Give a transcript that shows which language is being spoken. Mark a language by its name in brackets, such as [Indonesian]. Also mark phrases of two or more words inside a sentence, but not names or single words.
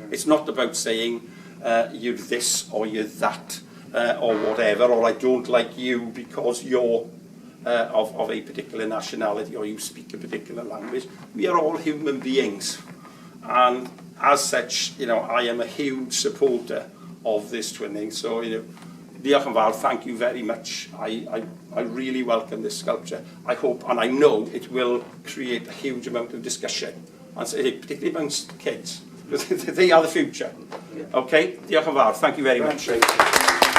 [English] It's not about saying you're this or you're that or whatever, or I don't like you because you're of a particular nationality or you speak a particular language. We are all human beings. And as such, I am a huge supporter of this twinning. So, [Welsh] diolch yn fawr, [English] thank you very much. I really welcome this sculpture. I hope, and I know, it will create a huge amount of discussion, and particularly amongst kids. They are the future. [Welsh] Okay, diolch yn fawr, [English] thank you very much.